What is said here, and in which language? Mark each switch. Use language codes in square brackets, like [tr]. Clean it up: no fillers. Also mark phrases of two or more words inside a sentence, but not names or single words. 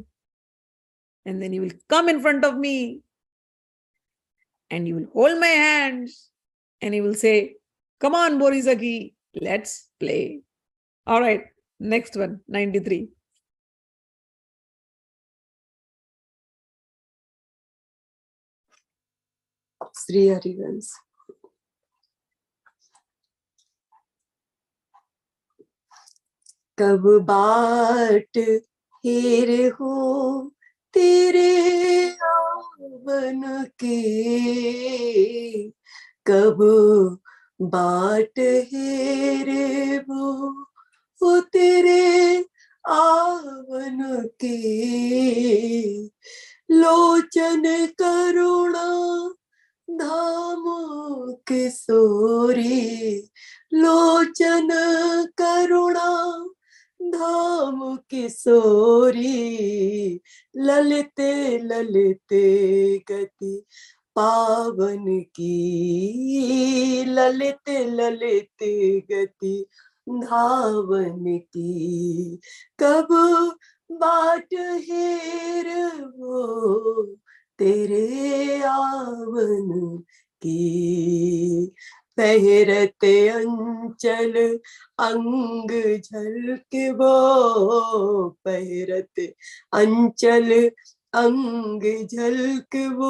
[en] And then you will come in front of me and you will hold my hands and you will say, come on, Borisaki, let's play. All right, next one, 93. Sri Harivansh. [hi] कब बाट हेर हो तेरे आवन के, कब बाट हेरे वो तेरे आवन के, लोचन करुणा धाम किशोरी, लोचन करुणा धाम किशोरी, ललिते ललिते गति पावन की, ललिते ललिते गति धावन की, कब बाट हेर वो तेरे आवन की, पहरते अंचल अंग झलके वो, पहरते अंचल अंग झलक वो,